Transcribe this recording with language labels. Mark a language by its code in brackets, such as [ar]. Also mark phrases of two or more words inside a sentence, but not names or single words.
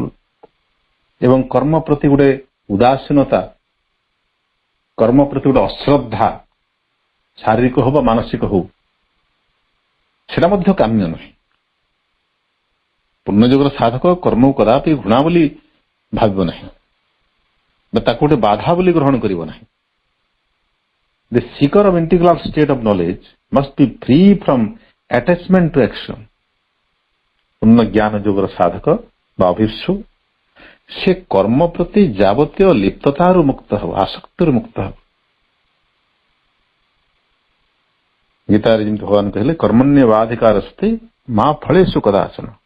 [or] ଏବଂ କର୍ମ ପ୍ରତି ଗୋଟେ ଉଦାସୀନତା, କର୍ମ ପ୍ରତି ଗୋଟେ ଅଶ୍ରଦ୍ଧା, ଶାରୀରିକ ହଉ ବା ମାନସିକ ହଉ, ସେଟା ମଧ୍ୟ କାମ୍ୟ ନୁହେଁ। ପୂର୍ଣ୍ଣଯୋଗର ସାଧକ କର୍ମକୁ କଦାପି ଘୃଣା ବୋଲି ଭାବିବ ନାହିଁ ବା ତାକୁ ଗୋଟେ ବାଧା ବୋଲି ଗ୍ରହଣ କରିବ ନାହିଁ। [en] The seeker of integral state of knowledge must be free from attachment to action. [or] ପୂର୍ଣ୍ଣ ଜ୍ଞାନ ଯୋଗର ସାଧକ ବା ଅଭିପ୍ସୁ ସେ କର୍ମ ପ୍ରତି ଯାବତୀୟ ଲିପ୍ତତାରୁ ମୁକ୍ତ ହେବ, ଆସକ୍ତିରୁ ମୁକ୍ତ ହେବ। ଗୀତାରେ ଯେମିତି ଭଗବାନ କହିଲେ, [sa] କର୍ମଣ୍ୟେବାଧିକାରସ୍ତେ ମା ଫଳେଷୁ କଦାଚନ।